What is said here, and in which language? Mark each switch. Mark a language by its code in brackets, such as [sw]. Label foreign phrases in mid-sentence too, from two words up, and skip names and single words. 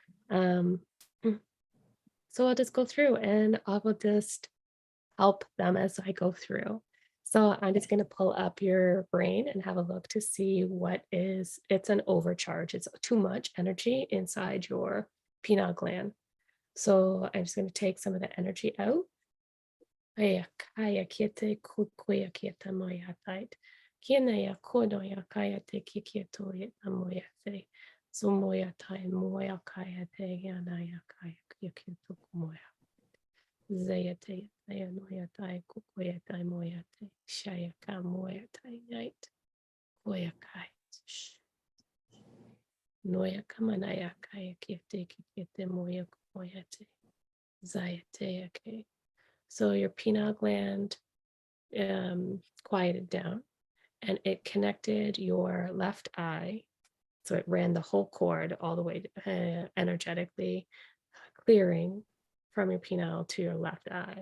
[en] So I'll just go through and I will just help them as I go through. So I'm just going to pull up your brain and have a look to see it's an overcharge. It's too much energy inside your pineal gland. So I'm just going to take some of the energy out. Aya kaya kiete kukuya kieta moya tait. Kiena ya kono ya kaya te kikieto ya moya te. So moya tai moya kaya te yana ya kaya kikieto moya. Zaya te ya noya tai kukuya tai moya te. Shaya ka moya tai night. Koya kai. Noya kamana ya kaya kiete kikiete moya moya te. Zaya te ya ke. So your pineal gland quieted down, and it connected your left eye. So it ran the whole cord all the way energetically, clearing from your pineal to your left eye.